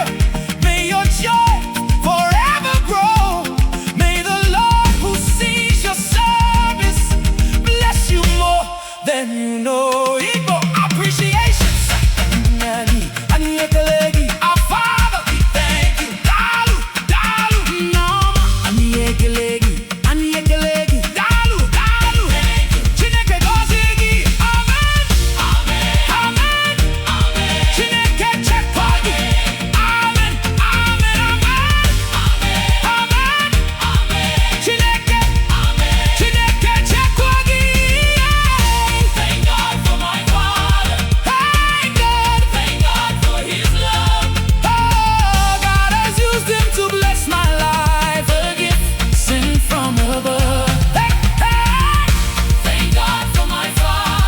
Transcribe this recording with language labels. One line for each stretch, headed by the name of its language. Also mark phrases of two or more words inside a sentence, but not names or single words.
English: May your joy forever grow. May the Lord who sees your service bless you more than you know. Igbo appreciation. Our Father, we thank you.
Igbo: Dalu, dalu, Noma. Dalu, dalu. Chineke gozigi. Amen. Amen. Chineke chekwa gị. Amen. Amen. Amen. Chineke chekwa gị.
English: Thank God for my father. Thank God. Thank God for his love. Oh, God has used him to bless my life, a gift sent from above. Hey, hey, Thank God for my father.